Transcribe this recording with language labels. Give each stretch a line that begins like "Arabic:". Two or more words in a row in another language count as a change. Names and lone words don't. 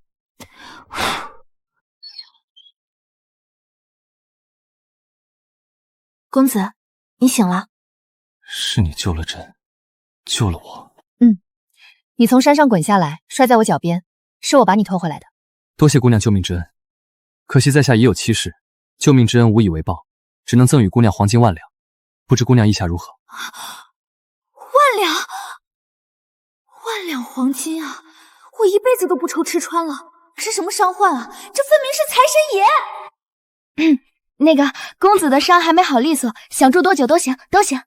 Chinese: 公子，你醒了。是你救了朕，救了我。你從山上滾下來，摔在我腳邊，是我把你拖回來的。多謝姑娘救命之恩，可惜在下已有妻室，救命之恩無以為報，只能贈與姑娘黃金1萬兩，不知姑娘意下如何萬兩黃金啊！我一輩子都不愁吃穿了，是什麼傷患啊？這分明是財神爺！那個公子的傷還沒好利索，想住多久都行，都行。